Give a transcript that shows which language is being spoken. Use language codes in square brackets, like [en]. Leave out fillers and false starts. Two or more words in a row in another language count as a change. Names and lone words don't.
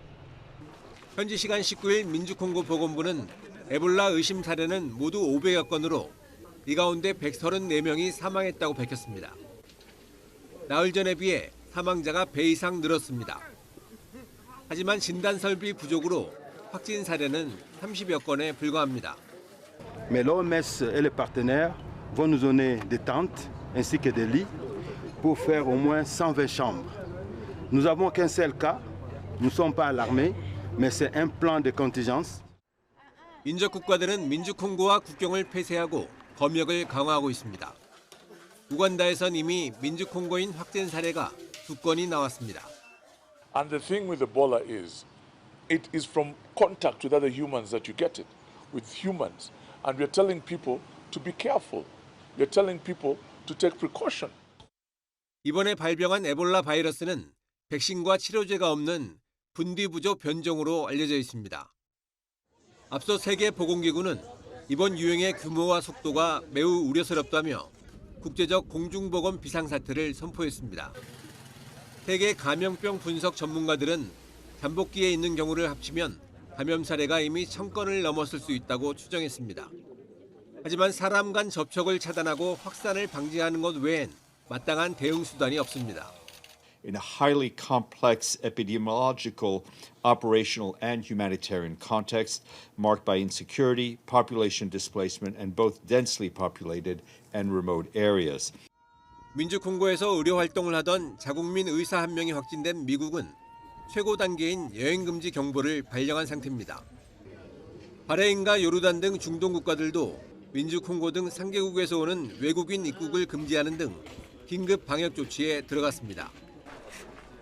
[ko] 현지 시간 19일 민주콩고 보건부는 에볼라 의심 사례는 모두 500여 건으로 이 가운데 134명이 사망했다고 밝혔습니다. 나흘 전에 비해 사망자가 배 이상 늘었습니다. 하지만 진단 설비 부족으로 확진 사례는 30여 건에 불과합니다. [fr] Mais l'OMS et les partenaires vont nous donner des tentes ainsi que des lits pour faire au moins 120 chambres. Nous n'avons qu'un seul cas, nous ne sommes pas alarmés, mais c'est un plan de contingence. [ko] 인접 국가들은 민주콩고와 국경을 폐쇄하고 검역을 강화하고 있습니다. 우간다에선 이미 민주콩고인 확진 사례가 2건이 나왔습니다. [en] And the thing with Ebola is, it is from contact with other humans that you get it, with humans. And we're telling people to be careful. We're telling people to take precaution. [ko] 이번에 발병한 에볼라 바이러스는 백신과 치료제가 없는 분비부족 변종으로 알려져 있습니다. 앞서 세계보건기구는 이번 유행의 규모와 속도가 매우 우려스럽다며 국제적 공중보건 비상사태를 선포했습니다. 세계 감염병 분석 전문가들은 잠복기에 있는 경우를 합치면 감염 사례가 이미 1000건을 넘었을 수 있다고 추정했습니다. 하지만 사람 간 접촉을 차단하고 확산을 방지하는 것 외엔 마땅한 대응 수단이 없습니다. [en] In a highly complex epidemiological, operational, and humanitarian context marked by insecurity, population displacement, and both densely populated and remote areas. [ko] 민주콩고에서 의료 활동을 하던 자국민 의사 한 명이 확진된 미국은 최고 단계인 여행금지 경보를 발령한 상태입니다. 바레인과 요르단 등 중동 국가들도 민주콩고 등 3개국에서 오는 외국인 입국을 금지하는 등 긴급 방역 조치에 들어갔습니다.